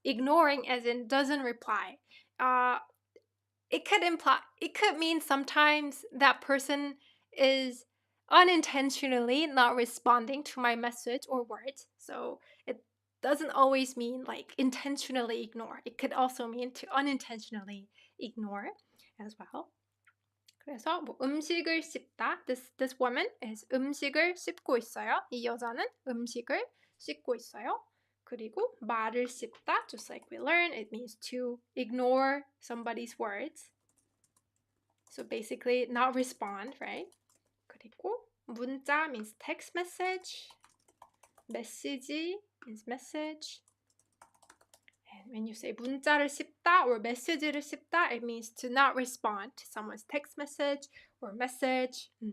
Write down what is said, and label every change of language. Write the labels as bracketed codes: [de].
[en] Ignoring as in doesn't reply. It could mean sometimes that person is unintentionally not responding to my message or words. So it doesn't always mean like intentionally ignore. It could also mean to unintentionally ignore as well. [ko] 그래서 뭐 음식을 씹다. [en] This woman is [ko] 음식을 씹고 있어요. 이 여자는 음식을 씹고 있어요. 그리고 말을 씹다, [en] just like we learned, it means to ignore somebody's words. So basically not respond, right? 그리고 문자 means text message. 메시지 means message. And when you say 문자를 씹다 or 메시지를 씹다, it means to not respond to someone's text message or message.